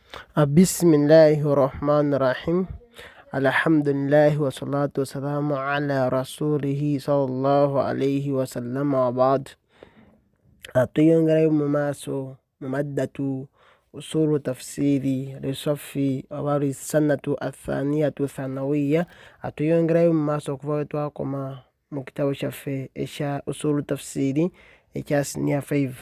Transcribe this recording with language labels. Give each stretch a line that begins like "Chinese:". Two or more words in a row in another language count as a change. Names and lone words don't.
Arabic: بسم الله الرحمن الرحيم الحمد لله والصلاة والسلام على رسوله صلى الله عليه وسلم وبعد.
Ganda: Tuyongera mu maaso mu
Arabic: مادة أصول التفسير للصف الأول السنة الثانية ثانوية.
Ganda: Tuyongerayo mu maaso okuva we twakoma mu kitabo kyaffe ekya
Arabic: أصول التفسير
Ganda: ekya siniya 5.